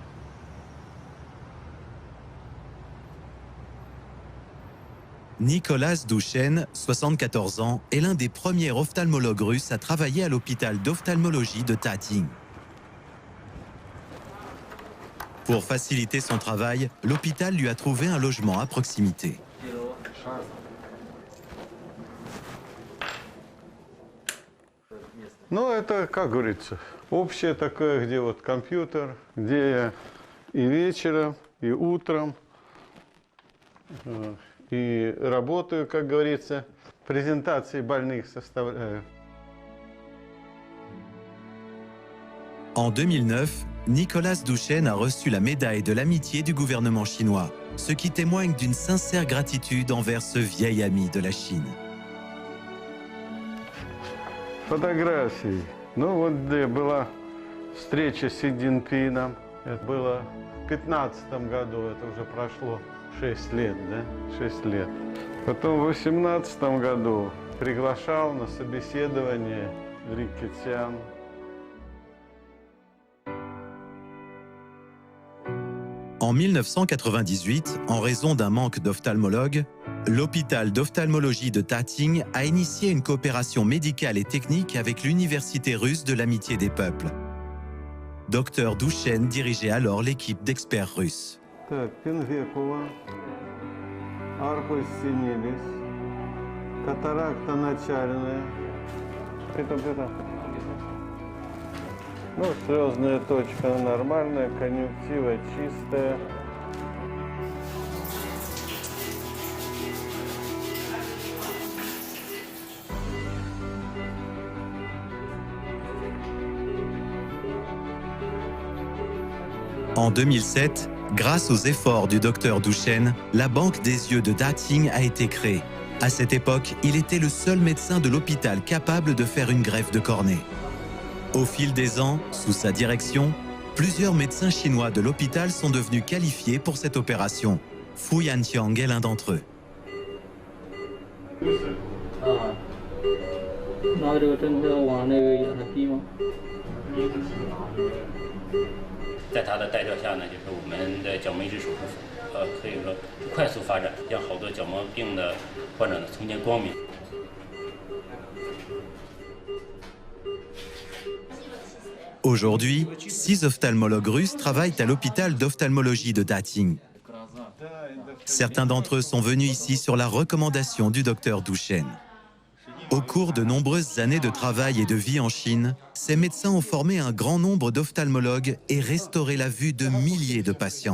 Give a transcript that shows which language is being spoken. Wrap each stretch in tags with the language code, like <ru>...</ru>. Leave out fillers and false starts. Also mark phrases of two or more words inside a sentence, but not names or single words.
<fr>Nicolas Douchen, 74 ans, est l'un des premiers ophtalmologues russes à travailler à l'hôpital d'ophtalmologie de Tating. Pour faciliter son travail, l'hôpital lui a trouvé un logement à proximité.</fr> <ru>Ну, это, как говорится, общее такое, где вот компьютер, где я и вечером, и утром, и работаю, как говорится, презентации больных составляю.</ru> <fr>En 2009, Nicolas Douchen a reçu la médaille de l'amitié du gouvernement chinois, ce qui témoigne d'une sincère gratitude envers ce vieil ami de la Chine.</fr> <ru>Фотографии. Ну вот где была встреча с Си Цзиньпином. Это было в 2015 году, это уже прошло 6 лет, да? 6 лет. Потом в 2018 году приглашал на собеседование Ли Кэцян.</ru> <fr>En 1998, en raison d'un manque d'ophtalmologues, l'hôpital d'ophtalmologie de Tating a initié une coopération médicale et technique avec l'Université russe de l'amitié des peuples. Dr Douchen dirigeait alors l'équipe d'experts russes.</fr> <ru>Так, пенвекула,</ru> <la>arcus senilis,</la> <ru>катаракта начальная. Это. Ну, слезная точка нормальная, конъюнктива чистая.</ru> <fr>En 2007, grâce aux efforts du docteur Douchen, la Banque des yeux de Tating a été créée. À cette époque, il était le seul médecin de l'hôpital capable de faire une greffe de cornée. Au fil des ans, sous sa direction, plusieurs médecins chinois de l'hôpital sont devenus qualifiés pour cette opération. Fu Yanqiang est l'un d'entre eux.</fr> <zh>在他的带教下呢，就是我们的角膜移植手术，可以说快速发展，让好多角膜病的患者呢重见光明。</zh> <fr>Aujourd'hui, 6 ophtalmologues russes travaillent à l'hôpital d'ophtalmologie de Tating. Certains d'entre eux sont venus ici sur la recommandation du docteur Douchen. Au cours de nombreuses années de travail et de vie en Chine, ces médecins ont formé un grand nombre d'ophtalmologues et restauré la vue de milliers de patients.</fr>